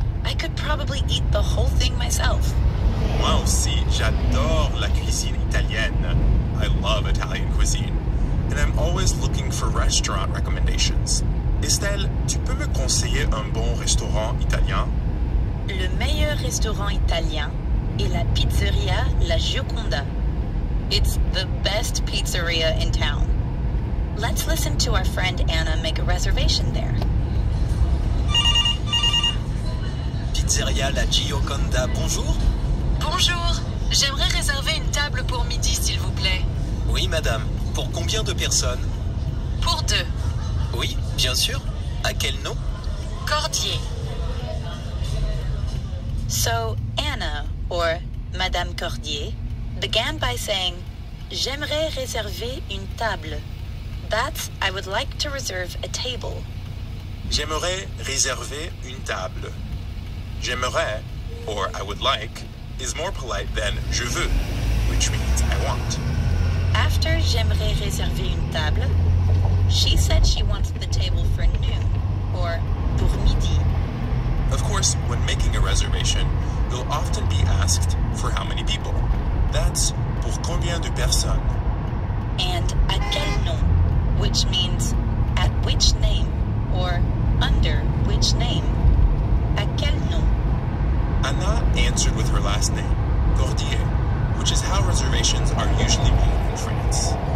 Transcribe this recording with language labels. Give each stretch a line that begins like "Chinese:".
English: I could probably eat the whole thing myself.
French: Moi aussi, j'adore la cuisine italienne.
English: I love Italian cuisine. And I'm always looking for restaurant recommendations.
French: Estelle, tu peux me conseiller un bon restaurant italien? Le meilleur restaurant italien est la pizzeria La Gioconda.
English: It's the best pizzeria in town. Let's listen to our friend Anna make a reservation there.
French: Pizzeria La Gioconda, bonjour. Bonjour, j'aimerais réserver une table pour midi, s'il vous plaît. Oui, madame. Pour combien de personnes? Pour 2. Oui, bien sûr. À quel nom? Cordier.
English: So Anna, or Madame Cordier, began by saying,
French: J'aimerais réserver une table.
English: That's, I would like to reserve a table.
French: J'aimerais réserver une table. J'aimerais,
English: or I would like, is more polite than
French: je veux,
English: which means I want. After
French: J'aimerais réserver une table,
English: she said she wants the table for noon, or
French: pour midi.
English: Of course, when making a reservation, you'll often be asked for how many people. That's
French: pour combien de personnes.
English: And
French: à quel nom,
English: which means at which name, or under which name.
French: À quel nom?
English: Anna answered with her last name, Cordier, which is how reservations are usually made in France.